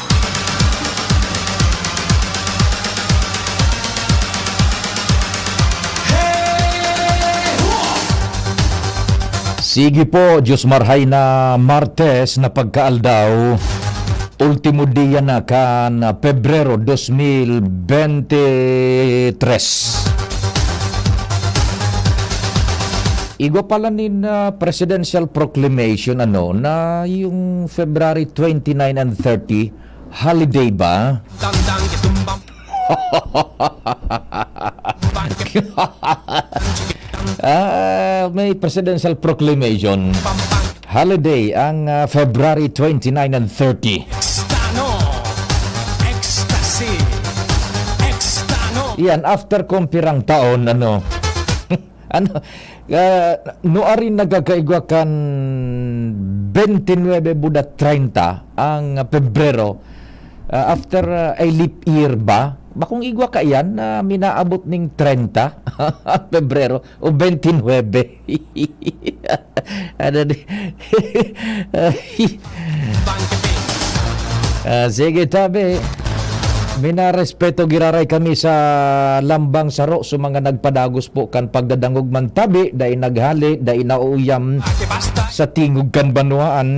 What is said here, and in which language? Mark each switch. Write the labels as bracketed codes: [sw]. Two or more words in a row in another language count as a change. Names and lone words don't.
[bik] Sige po, Diyos marhay na Martes na pagkaaldaw, ultimo dia na kan Pebrero 2023. Igo pala nin [en] presidential proclamation [bik] na yung [en] February 29 and 30, holiday [bik] ba? May [en] presidential proclamation holiday [bik] ang [en] February 29 and 30. [bik] Yan after kumpirang taon noarin nagkakaigwa kan 29 buda 30 ang Pebrero [en] after a leap year [bik] ba? Bakong igwa ka yan na minaabot ning 30 Pebrero o 29. Sige tabi. Minarespeto giraray kami sa lambang saro sa mga nagpadagos po kan pagdadangog man tabi dai naghali dai nauuyam sa tingog kan banwaan.